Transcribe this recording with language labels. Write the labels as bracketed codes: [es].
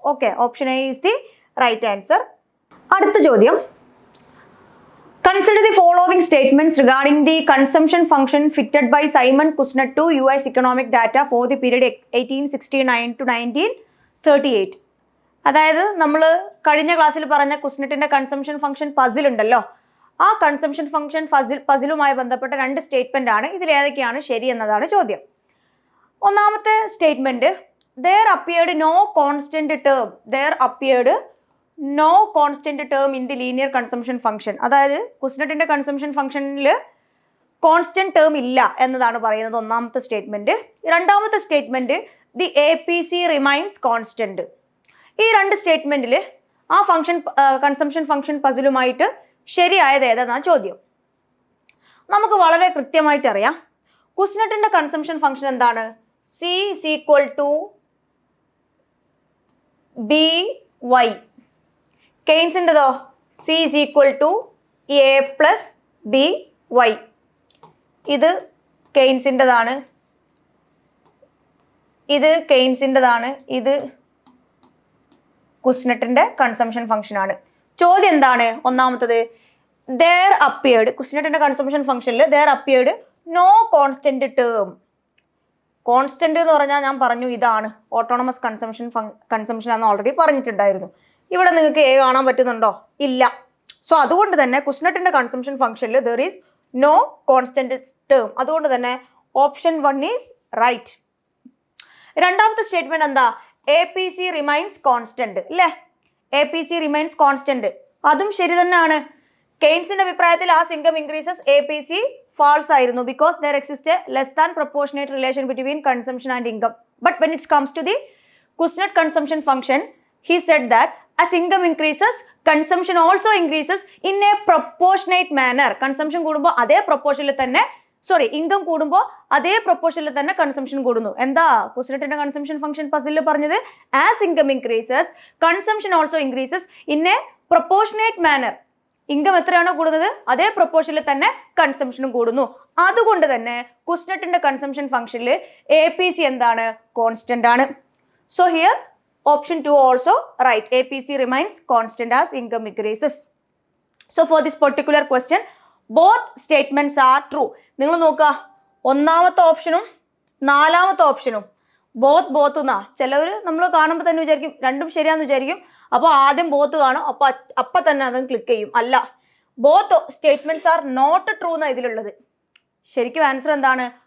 [en] Okay, option A is the right answer. [ml] അടുത്ത ചോദ്യം, [en] consider the following statements regarding the consumption function fitted by Simon Kuznets to US economic data for the period 1869 to 1938. [ml] അതായത് നമ്മൾ കഴിഞ്ഞ ക്ലാസ്സിൽ പറഞ്ഞ കുസ്നെറ്റിന്റെ consumption function puzzle ഉണ്ടല്ലോ, ആ consumption function പസിലുമായി ബന്ധപ്പെട്ട 2 സ്റ്റേറ്റ്മെന്റ് ആണ്. ഇതിൽ ഏതൊക്കെയാണ് ശരി എന്നതാണ് ചോദ്യം. ഒന്നാമത്തെ statement, [en] there appeared no constant term, there appeared no constant term in the linear consumption function. [ml] അതായത് കുസ്നെറ്റിന്റെ കൺസംഷൻ ഫംഗ്ഷനിൽ കോൺസ്റ്റന്റ് ടേം ഇല്ല എന്നതാണ് പറയുന്നത് ഒന്നാമത്തെ സ്റ്റേറ്റ്മെന്റ്. രണ്ടാമത്തെ statement, [en] The APC remains constant. [ml] ഈ 2 സ്റ്റേറ്റ്മെന്റിൽ ആ ഫംഗ്ഷൻ കൺസംഷൻ ഫംഗ്ഷൻ പസിലുമായിട്ട് ശരിയായത് ഏതെന്നാണ് ചോദ്യം. നമുക്ക് വളരെ കൃത്യമായിട്ട് അറിയാം, കുസ്നെറ്റിന്റെ കൺസംഷൻ ഫംഗ്ഷൻ എന്താണ്? [en] C is equal to BY. [ml] കെയ്ൻസിൻ്റെതോ [en] C is equal to A plus BY. [ml] ഇത് കെയ്ൻസിൻ്റെതാണ്, ഇത് കെയ്ൻസിൻ്റെതാണ്, ഇത് കുസ്നെറ്റിന്റെ കൺസംഷൻ ഫംഗ്ഷൻ ആണ്. ചോദ്യം എന്താണ്? ഒന്നാമത്തത്, [en] there appeared, [ml] കുസ്നെറ്റിന്റെ കൺസംഷൻ ഫംഗ്ഷനിൽ [en] there appeared no constant term. [ml] Constant എന്ന് പറഞ്ഞാൽ ഞാൻ പറഞ്ഞു ഇതാണ് ഓട്ടോണമസ് കൺസംഷൻ ആണെന്ന് ഓൾറെഡി പറഞ്ഞിട്ടുണ്ടായിരുന്നു. ഇവിടെ നിങ്ങൾക്ക് A കാണാൻ പറ്റുന്നുണ്ടോ? ഇല്ല. സോ അതുകൊണ്ട് തന്നെ കുസ്നെറ്റിന്റെ കൺസംഷൻ ഫംഗ്ഷനിൽ [en] there is no constant term. [ml] അതുകൊണ്ട് തന്നെ ഓപ്ഷൻ 1 ഈസ് റൈറ്റ്. രണ്ടാമത്തെ സ്റ്റേറ്റ്മെന്റ് എന്താ? [en] APC remains constant [ml] അല്ലേ? [en] APC remains constant, [ml] അതും ശരി തന്നെയാണ്. കെയ്ൻസിന്റെ അഭിപ്രായത്തിൽ [en] as income increases APC falls [ml] ആയിരുന്നു, [en] Because there exists a less than proportionate relation between consumption and income. But when it comes to the Kuznets consumption function, he said that as income increases, consumption also increases in a proportionate manner. [ml] Consumption കൂടുമ്പോൾ അതേ പ്രൊപ്പോർഷനിൽ തന്നെ, income കൂടുമ്പോൾ അതേ പ്രൊപ്പോർഷനിൽ തന്നെ consumption കൂടുന്നു. എന്താ കുസ്നെറ്റിന്റെ consumption function പസിലിൽ പറഞ്ഞത്? [en] As income increases consumption also increases in a proportionate manner. [ml] Income എത്രയാണോ കൂടുന്നത് അതേ പ്രൊപ്പോർഷനിൽ തന്നെ കൺസംഷനും കൂടുന്നു. അതുകൊണ്ട് തന്നെ കുസ്നെറ്റിന്റെ കൺസംഷൻ ഫംഗ്ഷനിൽ APC എന്താണ്? കോൺസ്റ്റന്റ് ആണ്. [en] So here option 2 also right. APC remains constant as income increases. So for this particular question, both statements are true. [ml] നിങ്ങൾ നോക്കുക, ഒന്നാമത്തെ ഓപ്ഷനും നാലാമത്തെ ഓപ്ഷനും ബോത്ത് എന്നാ. ചിലവർ നമ്മൾ കാണുമ്പോൾ തന്നെ വിചാരിക്കും രണ്ടും ശരിയാന്ന് വിചാരിക്കും. അപ്പോൾ ആദ്യം ബോത്ത് കാണും, അപ്പം തന്നെ അതും ക്ലിക്ക് ചെയ്യും. അല്ല, [en] both statements are not true [ml] എന്നാണ് ഇതിലുള്ളത്. ശരിക്കും ആൻസർ എന്താണ്?